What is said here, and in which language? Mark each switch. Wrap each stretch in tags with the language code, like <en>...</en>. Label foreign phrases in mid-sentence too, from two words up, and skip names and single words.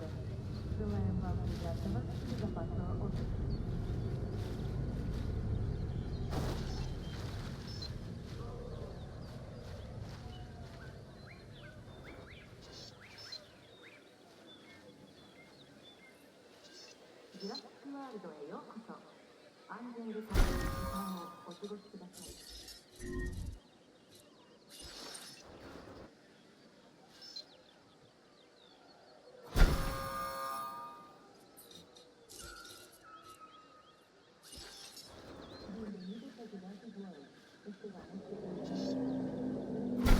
<ru>Желаем вам приятного и безопасного отдыха.</ru> <ja>Jurassic World へようこそ。安全で楽しい時間をお過ごしください。</ja> <es>Bienvenidos a Jurassic World. Esperamos que tengan...</es>